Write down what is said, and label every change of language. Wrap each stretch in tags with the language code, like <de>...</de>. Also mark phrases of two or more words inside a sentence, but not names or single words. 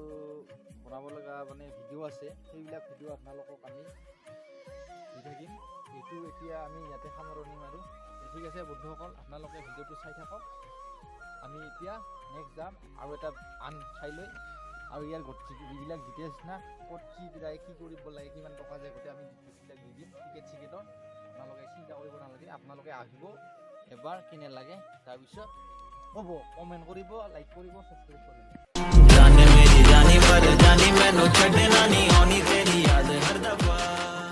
<as>বনাব লগা মানে ভিডিঅ' আছে সেইবিলাক ভিডিঅ' আপোনালোকক আমি দি থাকিম এইটো এতিয়া আমি ইয়াতে সামৰণি মাৰোঁ ঠিক আছে বন্ধুসকল আপোনালোকে ভিডিঅ'টো চাই থাকক আমি এতিয়া নেক্সট যাম আৰু এটা আন ঠাইলৈ আৰু ইয়াৰ যিবিলাক ডিটেইলছ না ক'ত কি যায় কি কৰিব লাগে কিমান টকা যায় গোটেই আমি ডিটেইলছবিলাক দি দিম টিকেটৰ আপোনালোকে চিন্তা কৰিব নালাগে আপোনালোকে আহিব এবাৰ কেনে লাগে তাৰপিছত হ'ব কমেণ্ট কৰিব লাইক কৰিব ছাবস্ক্ৰাইব কৰিব</as> <pa>ਜਾਣੇ ਮੇਰੀ ਜਾਨੀ ਪਰ ਜਾਨੀ ਮੈਨੂੰ ਛੱਡਣਾ ਨਹੀਂ ਆਣੀ ਤੇਰੀ ਯਾਦ ਹਰ ਦਫ਼ਾ</pa>